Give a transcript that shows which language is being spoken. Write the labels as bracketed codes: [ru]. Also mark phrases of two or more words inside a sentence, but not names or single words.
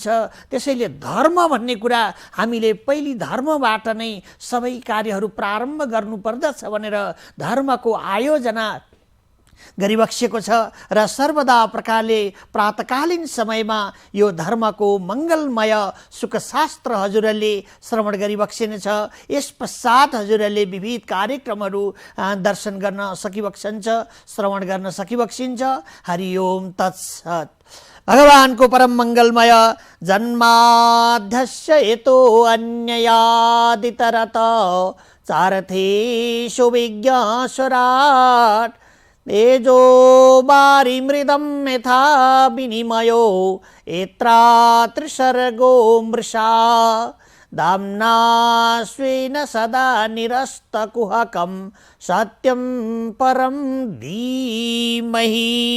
[ne] त्यसैले धर्म भन्ने कुरा हामीले पहिली धर्मबाट नै सबै कार्यहरू प्रारम्भ गर्नुपर्दछ भनेर धर्मको आयोजना गरिबक्सेको छ। र सर्वदा प्रकारले प्रातकालीन समयमा यो धर्मको मङ्गलमय सुखशास्त्र हजुरहरूले श्रवण गरिबक्सिनेछ। यस पश्चात हजुरहरूले विविध कार्यक्रमहरू दर्शन गर्न सकिबक्सन्छ, श्रवण गर्न सकिबक्सिन्छ। [sa] हरिओम तत्सत्। भगवानको परम मङ्गलमय जन्माध्यस्य यतो अन्ययादितरत चारथेषु विज्ञासुराट् तेजो वारिमृदं यथा विनिमयो यत्रा त्रिसर्गो मृषा दाम्ना स्वेन सदा निरस्तकुहकं सत्यं परं धीमहि।